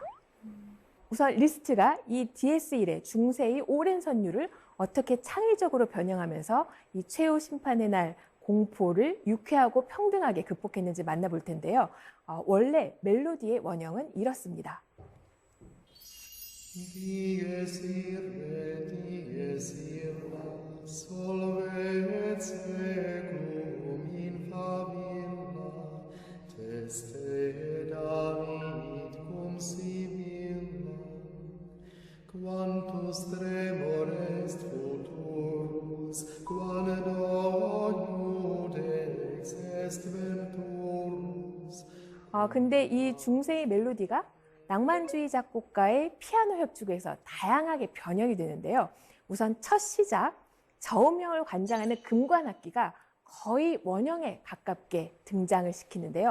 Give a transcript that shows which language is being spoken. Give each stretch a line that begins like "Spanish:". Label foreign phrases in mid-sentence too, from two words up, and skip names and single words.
Korean: 우선 리스트가 이 DS1의 중세의 오랜 선율을 어떻게 창의적으로 변형하면서 이 최후 심판의 날 공포를 유쾌하고 평등하게 극복했는지 만나볼 텐데요. 원래 멜로디의 원형은 이렇습니다.
Latin: Dies ira, solve et secum in favilla, teste David cum Sibylla, quantus tremor est futurus, qual do iudex est venturus.
Korean: 근데 이 중세의 멜로디가 낭만주의 작곡가의 피아노 협주에서 다양하게 변형이 되는데요. 우선 첫 시작, 저음형을 관장하는 금관악기가 거의 원형에 가깝게 등장을 시키는데요.